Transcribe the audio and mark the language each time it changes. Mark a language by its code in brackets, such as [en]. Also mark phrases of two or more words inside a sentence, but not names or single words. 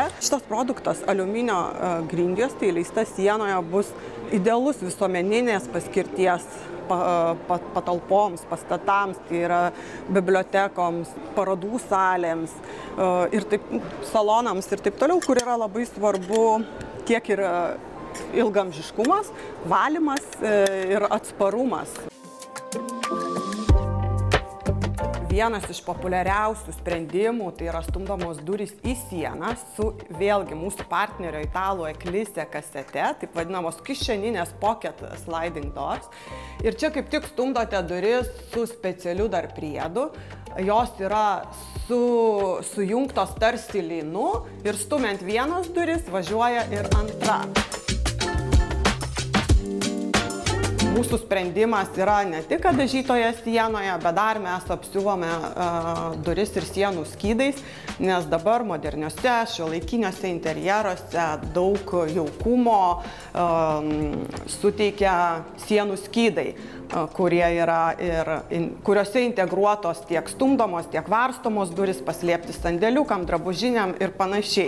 [lt] Šitas produktas aliuminio grindjuostė įleista sienoje bus idealus visuomeninės paskirties patalpoms, pastatams, tai yra bibliotekoms, parodų salėms ir salonams ir taip toliau, kur yra labai svarbu tiek ir ilgamžiškumas, valymas ir atsparumas. Vienas iš populiariausių sprendimų tai yra stumdomos durys į sieną su vėlgi mūsų partnerio italų Eclisė kasete, taip vadinamos kišeninės [en] pocket sliding doors. [lt] Ir čia kaip tik stumdote duris su specialiu dar priedu. Jos yra sujungtos tarsi lynu ir stumiant vienas duris važiuoja ir antra. mūsų sprendimas yra ne tik dažytoje sienoje, bet dar mes apsiuvome duris ir sienų skydais, nes dabar moderniuose, šiuolaikiniuose interjeruose daug jaukumo suteikia sienų skydai, kuriuose integruotos tiek stumdomos, tiek varstomos duris, paslėpti sandėliukam, drabužiniam ir panašiai.